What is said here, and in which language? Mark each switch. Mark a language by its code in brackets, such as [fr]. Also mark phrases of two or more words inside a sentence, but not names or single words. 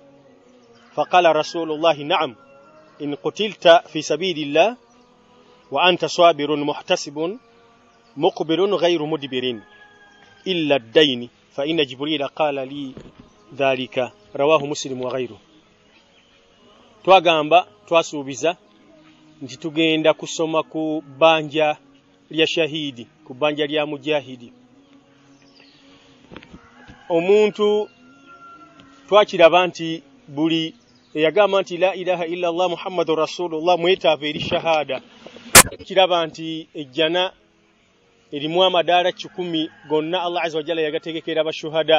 [ar] فقال رسول الله نعم إن قتلت في سبيل الله وأنت صابر محتسب مقبل غير مدبر إلا الدين فإن جبريل قال لي ذلك. رواه مسلم وغيره. [lg] twagamba twasuubiza nti tugenda kusoma ku banja lya shahidi, ku banja lya mujahidi. Omuntu twakiraba nti buli eyagamba nti [ar] لا إله إلا الله محمد رسول الله [lg] mwetaavu eri shahada, kiraba nti ejjana erimu amadaala 10 gonna Allah [ar] عز وجل [lg] yagategekera abashuhada.